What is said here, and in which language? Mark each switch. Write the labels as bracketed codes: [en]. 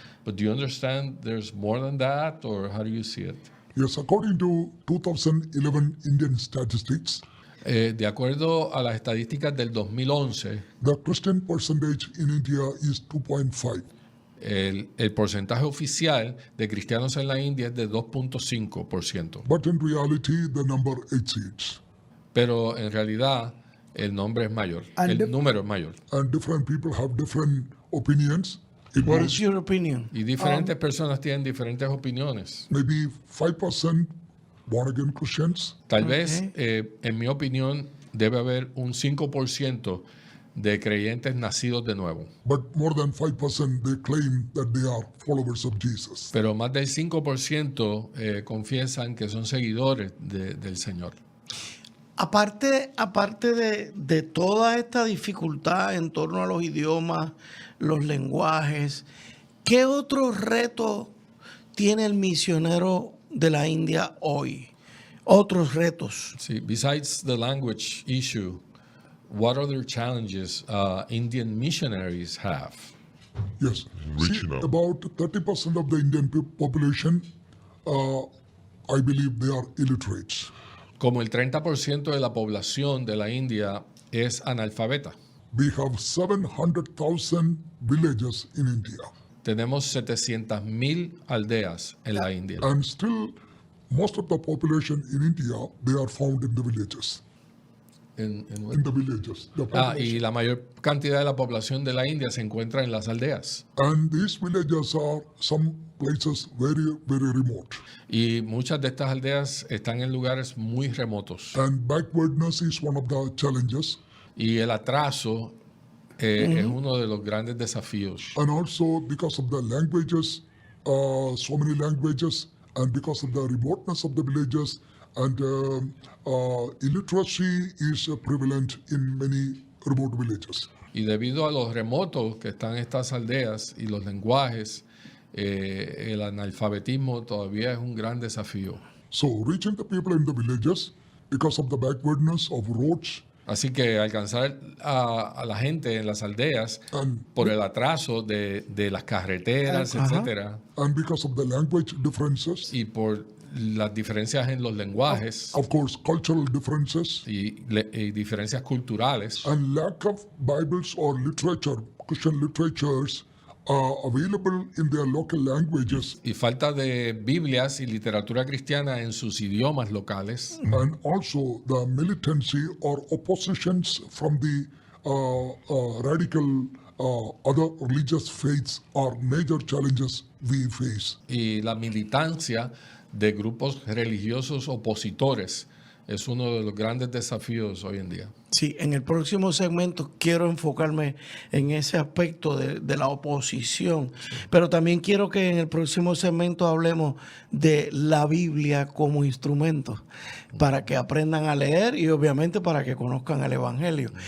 [en] But do you understand there's more than that, or how do you see it? Yes, according to 2011 Indian statistics, [es] De acuerdo a las estadísticas del 2011, [en] the Christian percentage in India is 2.5. [es] el porcentaje oficial de cristianos en la India es de 2.5%. [en] But in reality, the number exceeds. [es] Pero en realidad el nombre es mayor, el número es mayor. [en] And different people have different opinions. It What was is your opinion? [es] Y diferentes personas tienen diferentes opiniones. [en] maybe 5% born-again Christians, [es] Tal vez, en mi opinión, debe haber un 5% de creyentes nacidos de nuevo. [en] but more than 5% they claim that they are followers of Jesus. [es] Pero más del 5% confiesan que son seguidores del Señor. Aparte de toda esta dificultad en torno a los idiomas, los lenguajes, ¿qué otro reto tiene el misionero de la India hoy? Otros retos. [en] Sí, besides the language issue, what other challenges Indian missionaries have? Yes. Reaching See, out. about 30% of the Indian population, I believe they are illiterates. [es] Como el 30% de la población de la India es analfabeta. [en] We have 700,000 villages in India. [es] Tenemos 700,000 aldeas en la India. [en] And still, most of the population in India, they are found in the villages. [es] En [en] in the villages. The [es] y la mayor cantidad de la población de la India se encuentra en las aldeas. [en] And these villages are some places very, very remote. [es] Y muchas de estas aldeas están en lugares muy remotos. [en] And backwardness is one of the challenges. [es] Y el atraso es uno de los grandes desafíos. [en] And also because of the languages, so many languages, and because of the remoteness of the villages, and illiteracy is prevalent in many remote villages. [es] Y debido a los remotos que están estas aldeas y los lenguajes, el analfabetismo todavía es un gran desafío. [en] So reaching the people in the villages, because of the backwardness of roads, [es] Así que alcanzar a la gente en las aldeas por el atraso de las carreteras, etcétera, [en] and because of the language differences, [es] y por las diferencias en los lenguajes [en] of course, cultural differences, [es] y diferencias culturales, [en] and lack of Bibles or literature, Christian literatures, available in their local languages, [es] y falta de Biblias y literatura cristiana en sus idiomas locales, [en] and also the militancy or oppositions from the radical other religious faiths are major challenges we face. [es] y la militancia de grupos religiosos opositores es uno de los grandes desafíos hoy en día. Sí, en el próximo segmento quiero enfocarme en ese aspecto de la oposición, pero también quiero que en el próximo segmento hablemos de la Biblia como instrumento para que aprendan a leer y obviamente para que conozcan el Evangelio.